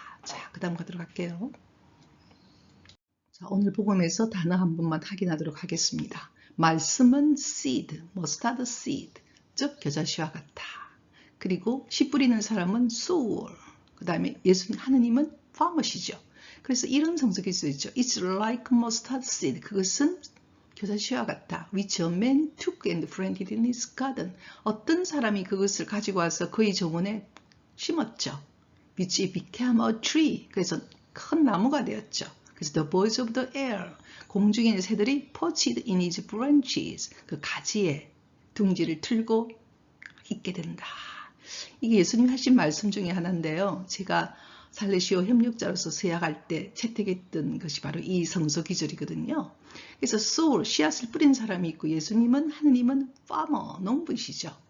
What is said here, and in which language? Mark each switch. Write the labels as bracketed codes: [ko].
[ko] 자, 그 다음 가도록 할게요. 자, 오늘 복음에서 단어 한 번만 확인하도록 하겠습니다. 말씀은 seed, 머스타드 seed, 즉 겨자씨와 같다. 그리고 씨 뿌리는 사람은 sower, 그 다음에 예수님 하느님은 farmer시죠. 그래서 이런 성적이 있죠. [en] It's like mustard seed. [ko] 그것은 교사시와 같다. [en] Which a man took and planted in his garden. [ko] 어떤 사람이 그것을 가지고 와서 그의 정원에 심었죠. [en] Which it became a tree. [ko] 그래서 큰 나무가 되었죠. 그래서 [en] the birds of the air. [ko] 공중에 있는 새들이 [en] perched in its branches. [ko] 그 가지에 둥지를 틀고 있게 된다. 이게 예수님이 하신 말씀 중에 하나인데요. 제가 살레시오 협력자로서 서약할 때 채택했던 것이 바로 이 성서 기절이거든요. 그래서 soul, 씨앗을 뿌린 사람이 있고 예수님은 하느님은 farmer, 농부시죠.